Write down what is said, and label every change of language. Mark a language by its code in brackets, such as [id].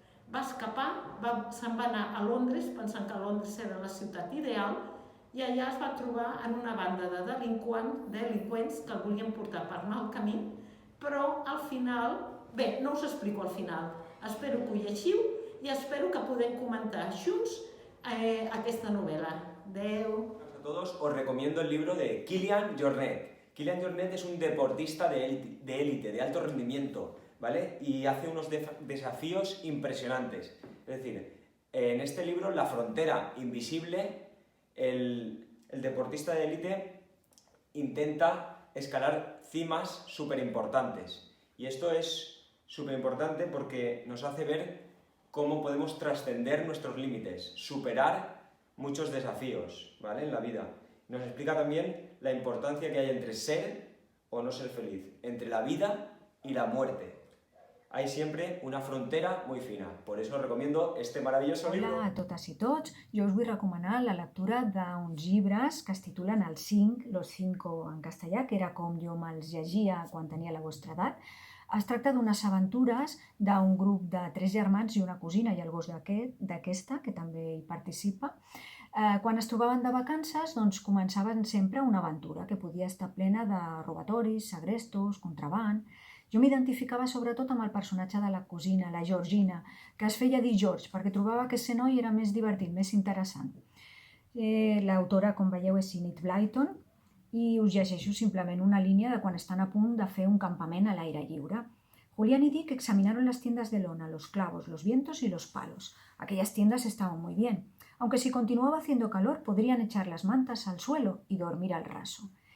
[ca] Va escapar, se'n va anar a Londres pensant que Londres era la ciutat ideal i allà es va trobar en una banda de delinqüents que el volien portar per mal camí, però al final, bé, no us explico al final, espero que ho llegiu i espero que podem comentar junts aquesta novel·la. Adeu! [es] A todos os recomiendo el libro de Kilian Jornet. Kilian Jornet es un deportista de élite, de alto rendimiento, ¿vale? Y hace unos desafíos impresionantes. Es decir, en este libro, La frontera invisible, el deportista de élite intenta escalar cimas súper importantes. Y esto es súper importante porque nos hace ver cómo podemos trascender nuestros límites, superar muchos desafíos, ¿vale?, en la vida. Nos explica también la importancia que hay entre ser o no ser feliz, entre la vida y la muerte. Hay siempre una frontera muy fina. Por eso os recomiendo este maravilloso libro. [ca] Hola a totes i tots. Jo us vull recomanar la lectura d'uns llibres que es titulen Els 5, Los 5 en castellà, que era com jo me'ls llegia quan tenia la vostra edat. Es tracta d'unes aventures d'un grup de 3 germans i una cosina i el gos d'aquesta, que també hi participa. Quan es trobaven de vacances, doncs començaven sempre una aventura que podia estar plena de robatoris, segrestos, contraban. Jo m'identificava sobretot amb el personatge de la cosina, la Georgina, que es feia dir George, perquè trobava que ser noi era més divertit, més interessant. L'autora, com veieu, és Enid Blyton, i us llegeixo simplement una línia de quan estan a punt de fer un campament a l'aire lliure. [es] Julián y Dick examinaron las tiendas de lona, los clavos, los vientos y los palos. Aquellas tiendas estaban muy bien. Aunque si continuaba haciendo calor, podrían echar las mantas al suelo y dormir al raso.